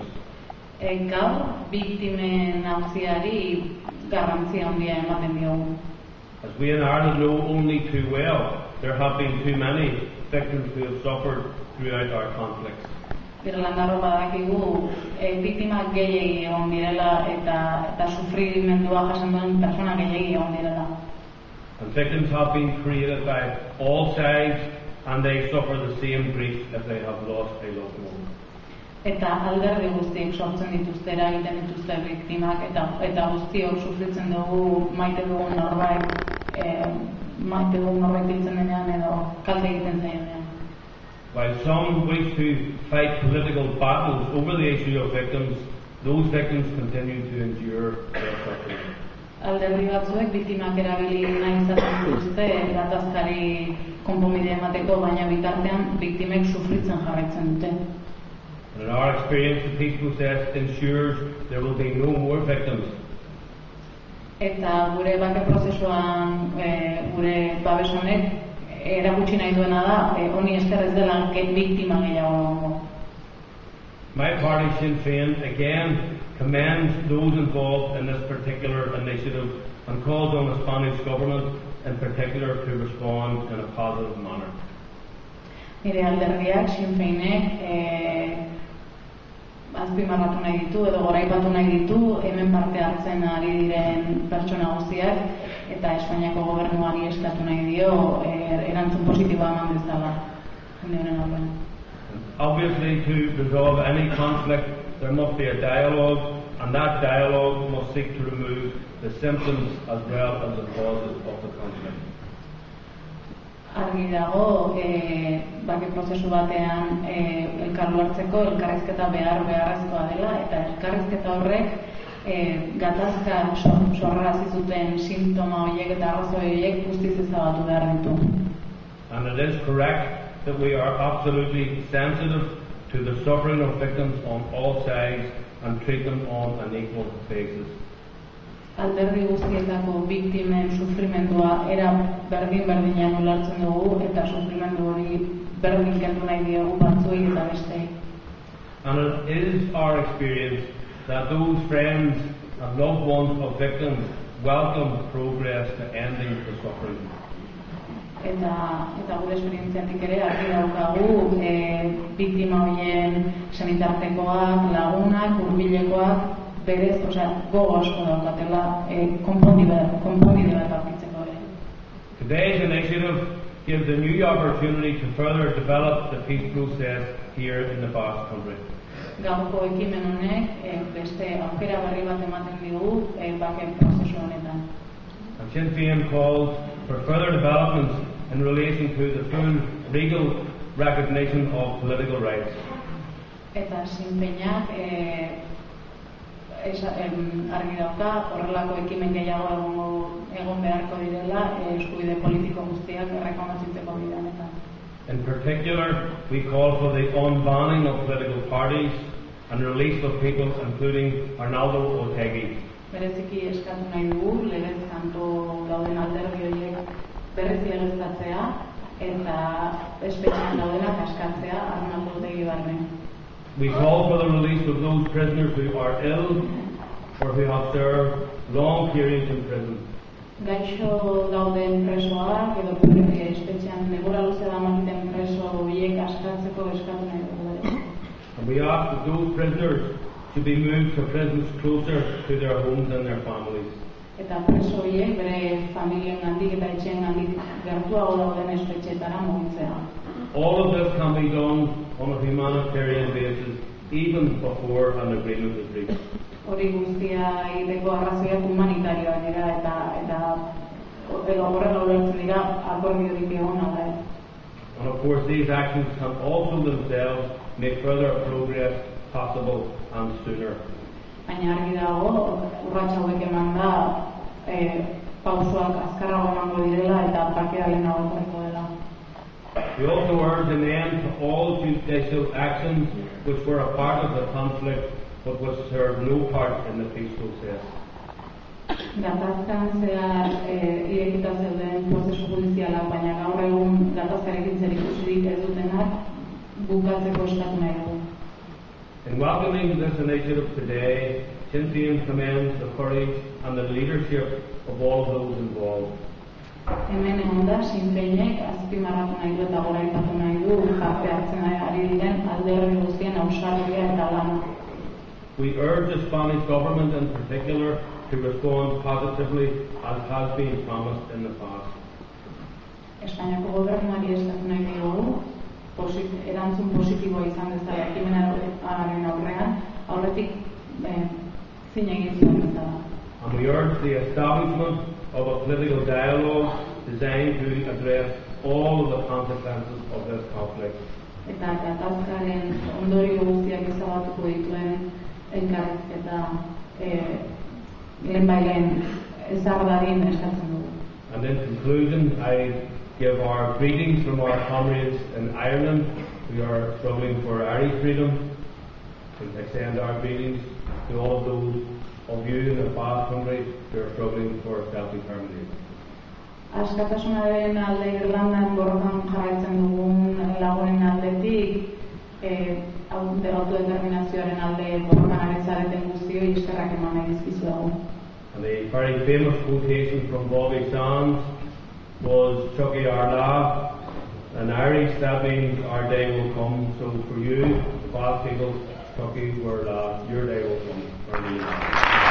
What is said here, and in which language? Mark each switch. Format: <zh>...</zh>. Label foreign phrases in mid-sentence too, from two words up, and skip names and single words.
<eu>Gaur biktimen auziari garrantzia handia ematen diogu.</eu> <en>As we in Ireland know only too well, there have been too many victims who have suffered throughout our conflicts.</en> <eu>Irlandarro badakigu biktimak gehiegi egon direla eta sufrimendua jasan duen persona gehiegi egon direla.</eu> <en>And victims have been created by all sides, and they suffer the same grief if they have lost a loved one.</en> <eu>Eta alderdi guztiek sortzen dituzte, eragiten dituzte biktimak eta guztiok sufritzen dugu maite dugun norbait hiltzen denean edo kalte egiten zaienean.</eu> <en>While some wish to fight political battles over the issue of victims, those victims continue to endure their suffering.</en> <eu>Alderdi batzuek biktimak erabili nahi izaten dituzte gatazkari konponbidea emateko, baina bitartean biktimek sufritzen jarraitzen dute.</eu> <en>In our experience, the peace process ensures there will be no more victims.</en> <eu>Eta gure bake prozesuan gure babes honek erakutsi nahi duena da honi esker ez dela biktima gehiago egongo.</eu> <en>My party, Sinn Féin, again commends those involved in this particular initiative and calls on the Spanish government in particular to respond in a positive manner.</en> <eu>Nire alderdiak, Sinn Féinek azpimarratu nahi ditu edo goraipatu nahi ditu hemen parte hartzen ari diren pertsona guztiak eta Espainiako gobernuari eskatu nahi dio erantzun positiboa eman dezala jende honen aurrean.</eu> <en>Obviously, to resolve any conflict, there must be a dialogue, and that dialogue must seek to remove the symptoms as well as the causes of the conflict.</en> <eu>Argi dago, bake prozesu batean elkarlu hartzeko elkarrizketa beharrezkoa dela eta elkarrizketa horrek gatazka sorrarazi zuten sintoma horiek eta arrazoi horiek guztiz ezabatu behar ditu.</eu> <en>And it is correct that we are absolutely sensitive to the suffering of victims on all sides and treat them on an equal basis.</en> <eu>Alderdi guztietako biktimen sufrimendua era berdin-berdinean ulertzen dugu eta sufrimendu hori berdin kendu nahi diogu batzuei eta bestei.</eu> <en>And it is our experience that those friends and loved ones of victims welcome progress to ending the suffering.</en> <eu>Eta gure esperientziatik ere argi daukagu biktima horien senitartekoak, lagunak, hurbilekoak berez, gogo asko daukatela konponbide bat aurkitzeko ere.</eu> <en>Today's initiative gives a new opportunity to further develop the peace process here in the Basque Country.</en> <eu>Gaurko ekimen honek beste aukera berri bat ematen digu bake prozesu honetan.</eu> <en>And Sinn Féin calls for further developments in relation to the full legal recognition of political rights.</en> <eu>Eta Sinn Féinak argi dauka horrelako ekimen gehiago egongo egon beharko direla eskubide politiko guztiak errekonozitzeko bide honetan.</eu> <en>In particular, we call for the unbanning of political parties and release of people, including Arnaldo Otegi.</en> <eu>Bereziki eskatu nahi dugu, legez kanpo dauden alderdi horiek berriz legeztatzea eta espetxean daudenak askatzea Arnaldo Otegi barne.</eu> <en>We call for the release of those prisoners who are ill or who have served long periods in prison.</en> <eu>Gaixo dauden presoak edo espetxean denbora luze damakiten preso horiek askatzeko eskatu nahi dugu.</eu> <en>And we ask that those prisoners to be moved to prisons closer to their homes and their families.</en> <eu>Eta preso horiek bere familien gandik eta etxeen gandik gertuago dauden espetxeetara mugitzea.</eu> <en>All of this can be done on a humanitarian basis, even before an agreement is reached.</en> <eu>Hori guztia egiteko arrazoiak humanitarioak dira eta horrela ulertzen dira akordiorik egon ala.</eu> <en>And of course these actions can also themselves make further progress possible and sooner.</en> <eu>Baina argi dago, urrats hauek eman da pausoak azkarrago emango direla eta parkea lehenago etorriko dela.</eu> <en>We also urge an end to all judicial actions which were a part of the conflict but which served no part in the peace process.</en> <eu>Gatazkan zehar irekita zeuden prozesu judizialak, baina gaur egun gatazkarekin zerikusirik ez dutenak bukatzeko eskatu nahi dugu.</eu> <en>In welcoming this initiative today, Sinn Féin commends the courage and the leadership of all those involved.</en> <eu>Hemen egon da, Sinn Féinek azpimarratu nahi du eta goraipatu nahi du parte hartzen ari diren alderdi guztien ausardia eta lana.</eu> <en>We urge the Spanish government in particular to respond positively as has been promised in the past.</en> <eu>Espainiako gobernuari eskatu nahi dugu erantzun positiboa izan dezala ekimenaren aurrean, aurretik zin egin zion bezala.</eu> <en>And we urge the establishment of a political dialogue designed to address all of the consequences of this conflict.</en> <eu>Eta gatazkaren ondorio guztiak ezabatuko dituen elkarrizketa lehenbailen ezar dadin eskatzen dugu.</eu> <en>And in conclusion, I give our greetings from our comrades in Ireland who are struggling for Irish freedom. We extend our greetings to all of those of you in the Basque country who are struggling for self-determination.</en> <eu>Askatasunaren alde Irlandan borrokan jarraitzen dugun lagunen aldetik autodeterminazioaren alde borrokan ari zareten guztioi eskerrak eman nahi dizkizuegu.</eu> <en>And the very famous quotation from Bobby Sands was</en> <ga>Chucky Arla,</ga> <en>in Irish that means our day will come. So for you, the Basque people,</en> <ga>Chucky Arla,</ga> <en>your day will come.</en>